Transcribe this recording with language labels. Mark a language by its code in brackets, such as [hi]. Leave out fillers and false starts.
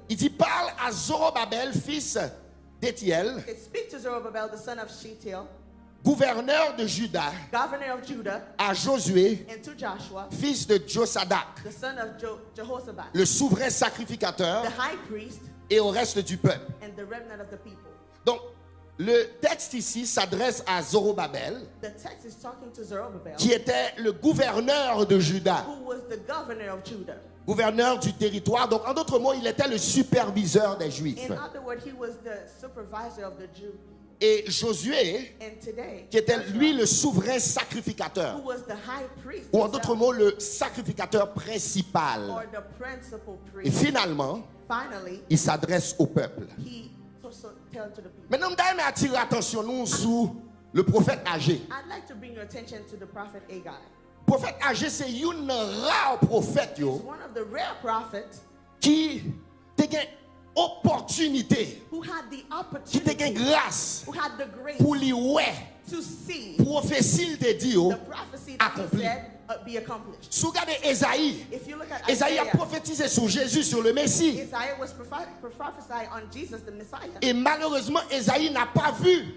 [fr] Il dit parle à Zorobabel, fils d'Étiel, [en] It speaks to Zerubbabel, the son of Shealtiel, [fr] gouverneur de Juda, [en] governor of Judah, [fr] à Josué, [en] and to Joshua, [fr] fils de Josadak, [en] the son of Jehoshaphat, [fr] le souverain sacrificateur, [en] the high priest, [fr] et au reste du peuple. [en] and the remnant of the people. [fr] Donc, le texte ici s'adresse à Zorobabel, [en] The text is talking to Zerubbabel, [fr] qui était le gouverneur de Juda, [en] who was the governor of Judah. [fr] gouverneur du territoire. Donc, en d'autres mots, il était le superviseur des Juifs. [en] In other words, he was the supervisor of the Jews. [fr] Et Josué, [en] And today, [fr] qui était lui [en] Joshua, [fr] le souverain sacrificateur, [en] who was the high priest, [fr] ou en [en] himself, [fr] d'autres mots, le sacrificateur principal. [en] or the principal [fr] Et [en] priest, [fr] finalement, [en] finally, [fr] il s'adresse au peuple. [en] he also tell to the people. [fr] Maintenant, je vais attirer l'attention nous sur le prophète Agé. [en] I'd like to bring your attention to the prophet Haggai. [fr] Le prophète Agé, c'est un rare prophète yo, [en] One of the rare prophets [fr] qui a une opportunité, [en] who had the [fr] qui a une [en] opportunity, [fr] grâce [en] who had the grace [fr] pour lui ouais, [en] to see [fr] prophétie de Dieu [en] the prophecy that he [fr] accompli. [en] said be accomplished. [fr] Si vous regardez Esaïe, [en] If you look at [fr] Esaïe a [en] Isaiah, [fr] prophétisé sur Jésus, sur le Messie. [en] Isaiah was prophesying on Jesus the Messiah. [fr] Et malheureusement, Esaïe n'a pas vu